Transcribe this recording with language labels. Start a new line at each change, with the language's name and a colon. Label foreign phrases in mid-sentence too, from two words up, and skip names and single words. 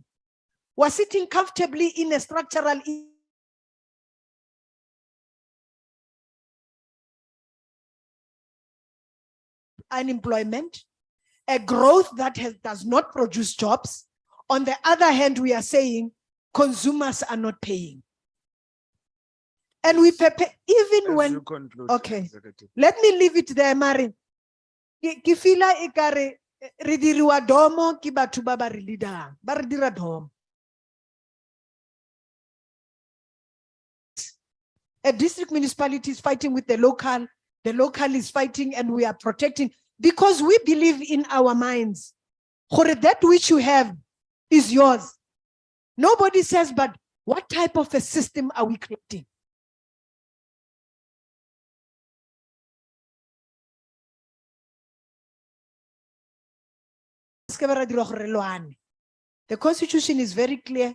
English: We're sitting comfortably in a structural unemployment, a growth that does not produce jobs. On the other hand, we are saying consumers are not paying. And we prepare, even when, okay, let me leave it there, Marin.
Tswana: Ki fila ekare re diriwa domo ki batho ba ba re leadang, ba re dira domo.
English: A district municipality is fighting with the local is fighting, and we are protecting because we believe in our minds. That which you have is yours. Nobody says, but what type of a system are we creating? The Constitution is very clear.